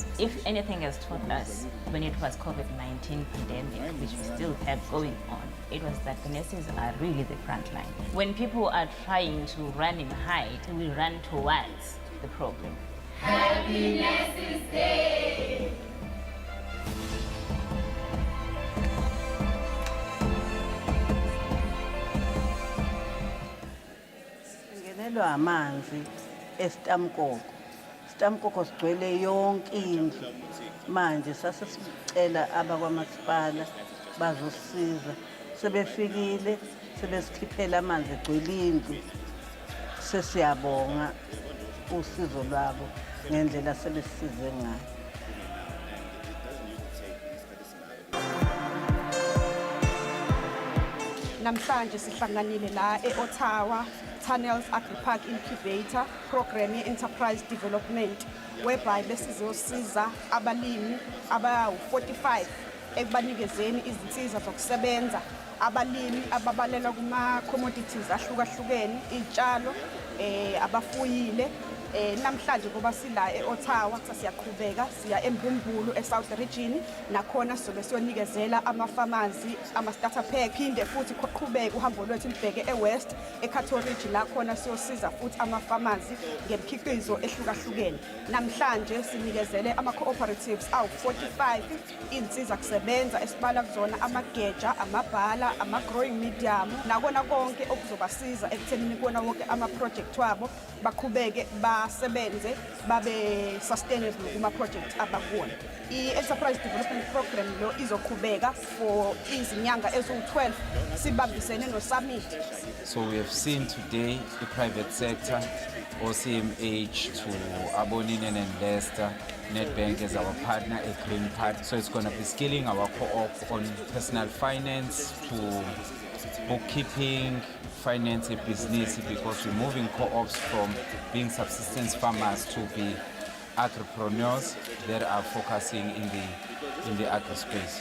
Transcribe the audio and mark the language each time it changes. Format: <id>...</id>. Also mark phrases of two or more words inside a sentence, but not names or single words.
<en>If anything has taught us when it was COVID-19 pandemic, which we still have going on, it was that the nurses are really the front line. When people are trying to run and hide, we run towards the problem. Happy Nurses Day!</en> <zu>Ngenelwa amanzi esitamkoko. Isitamkoko sigcwele yonke indlu. Manje sasesicela abakwamasipala bazosiza. Sebefikile, sebesikhiphela amanzi egcwele indlu. Sesiyabonga usizo lwabo ngendlela sebesize ngayo. Namhlanje sihlanganile la e-Ottawa Tunnels Agri-Park Incubator Program ye-Enterprise Development whereby besizosiza abalimi aba-45 ekubanikezeni izinsiza zokusebenza abalimi ababalela kuma-commodities ahlukahlukene iy'tshalo abafuyile namhlanje ngoba sila e-Ottawa siyaqhubeka siya eMbumbulu eSouth Region nakhona sobe siyonikezela ama-pharmacy ama-</zu> <en>starter pack</en> <zu>phinde futhi qhubeka uhambo lwethu libheke eWest eCato Ridge la khona siyosiza futhi ama-pharmacy ngemikhiqizo ehlukahlukene namhlanje sinikezele ama-cooperatives awu-45 insiza kusebenza esibala kuzona amageja amabhala ama-</zu> <en>growing medium</en> <zu>nakona konke okuzobasiza ekuthenini kona wonke ama-project wabo baqhubeke basebenze babe sustainable kuma project abakuwona. I-Enterprise Development Program lo izoqhubeka for izinyanga eziwu-12 sibambisene no-summit.</zu> <en>So we have seen today the private sector, OCMH to Aboninen and Leicester, Nedbank as our partner, a green part. So it's going to be scaling our co-op on personal finance to bookkeeping, finance and business, because we're moving co-ops from being subsistence farmers to be agripreneurs that are focusing in the agri space.</en>